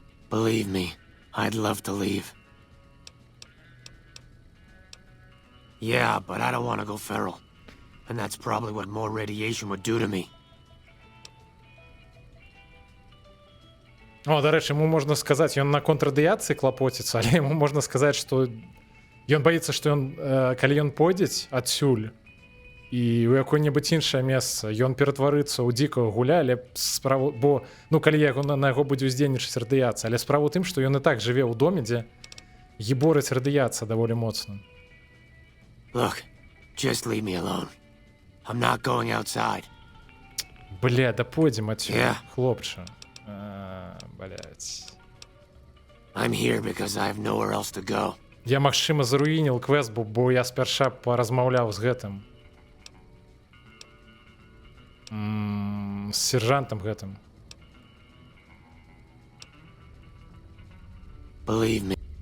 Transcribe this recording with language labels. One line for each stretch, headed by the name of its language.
English: Believe me, I'd love to leave. Yeah, but I don't want to go feral. And that's probably what more radiation would do to me.
Belarusian: О, дарэчы, яму можна сказаць, ён на контррадыяцыі клапоціцца, але яму можна сказаць, што ён баіцца, што ён, калі ён пойдзець адсюль і ў якое-небудзь іншае месца, ён ператварыцца ў дзікага гуля, але справа, бо, ну, калі на яго будзе ўздзейнічаць радыяцыя, але справа ў тым, што ён і так жыве ў доме, дзе гіборыць радыяцыя даволі моцна.
English: Look, just leave me alone. I'm not going outside.
Belarusian: Бля, да пойдзем адсюль,
English: Yeah.
Belarusian: хлопча. Блять.
English: I'm here because I have nowhere else to go.
Belarusian: Я, магчыма, заруініл квест, бо я спярша паразмаўляў з гэтым. З сержантам гэтым.
English: Believe me.